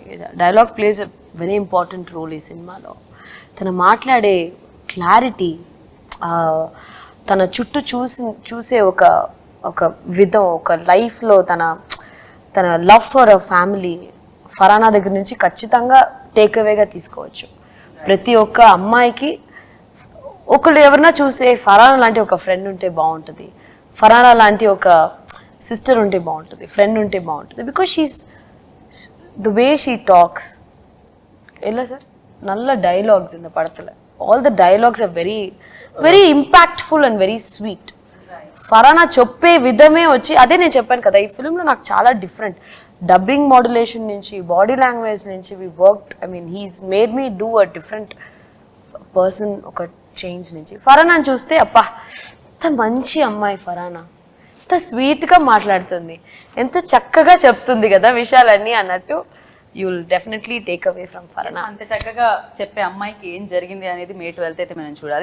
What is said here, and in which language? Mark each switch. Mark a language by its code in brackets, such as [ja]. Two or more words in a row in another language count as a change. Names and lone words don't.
[en] Dialogue plays a very important role [te] ఈ సినిమాలో. తను మాట్లాడే క్లారిటీ, తన చుట్టూ చూసే ఒక విధం, ఒక లైఫ్లో తన [en] love for a family [te] ఫరానా దగ్గర నుంచి ఖచ్చితంగా [en] take away [te] తీసుకోవచ్చు. ప్రతి ఒక్క అమ్మాయికి ఒకళ్ళు ఎవరన్నా చూస్తే ఫరానా లాంటి ఒక ఫ్రెండ్ ఉంటే బాగుంటుంది, ఫరానా లాంటి ఒక సిస్టర్ ఉంటే బాగుంటుంది, ఫ్రెండ్ ఉంటే బాగుంటుంది. [en] because she's the way she talks. [te] ఎలా సార్ [ta] நல்ல డైలాగ్స్ இந்த படத்தில். [en] All the dialogues are very very impactful and very sweet. [te] ఫరానా చెప్పే విధమే వచ్చి, అదే నేను చెప్పాను కదా, ఈ ఫిల్మ్లో నాకు చాలా [en] different dubbing modulation [te] నుంచి, [en] body language [te] నుంచి [en] we worked. I mean he's made me do a different person. [te] ఒక చేంజ్ నుంచి ఫరానాని చూస్తే అప్పా ఎంత మంచి అమ్మాయి ఫరానా, ఎంత స్వీట్గా మాట్లాడుతుంది, ఎంత చక్కగా చెప్తుంది కదా విషయాలన్నీ అన్నట్టు. [en] You will definitely take away from Farana. [te] అంత చక్కగా చెప్పే అమ్మాయికి ఏం జరిగింది అనేది May 12th అయితే మనం చూడాలి.